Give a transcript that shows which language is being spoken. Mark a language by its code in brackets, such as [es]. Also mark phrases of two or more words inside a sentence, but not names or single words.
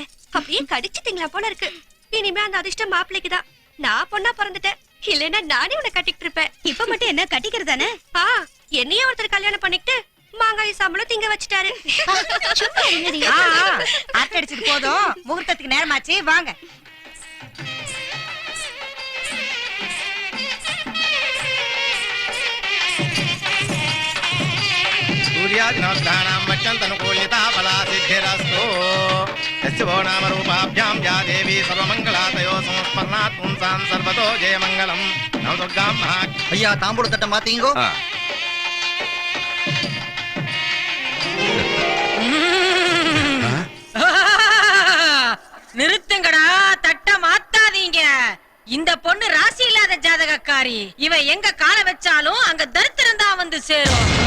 [ta] அப்படியே கடிச்சிட்டீங்களா போல இருக்கு. இனிமே அந்த அதிர்ஷ்டம் மாப்பிளைக்கு தான். நான் பொண்ணா பிறந்துட்டேன். இல்லன்னா நானே உன்னை கட்டிட்டு இருப்பேன். இப்ப மட்டும் என்ன கட்டிக்கிறதானே? என்னையே ஒருத்தர் கல்யாணம் பண்ணிட்டு மாங்காய் சாம்பலும் திங்க வச்சுட்டாரு. அடிச்சது போதும், முகூர்த்தத்துக்கு நேரமாச்சு, வாங்க. [sa] सूर्यादिनवग्रहाणां मच्चन्तनुकूल्यता फलासिद्धिरस्तु। यस्य वो नामरूपाभ्यां या देवी सर्वमङ्गलातयो संस्मरणात् पुंसां सर्वतो जयमङ्गलम्। नवदुर्गां महा [ta] ஐயா தாம்பூல தட்டை மாத்தீங்கோ. ஆ, நிறுத்துங்கடா, தட்ட மாத்தாதீங்க. இந்த பொண்ணு ராசி இல்லாத ஜாதகக்காரி. இவ எங்க கால வச்சாலும் அங்க தரித்திரம் தான் வந்து சேரும்.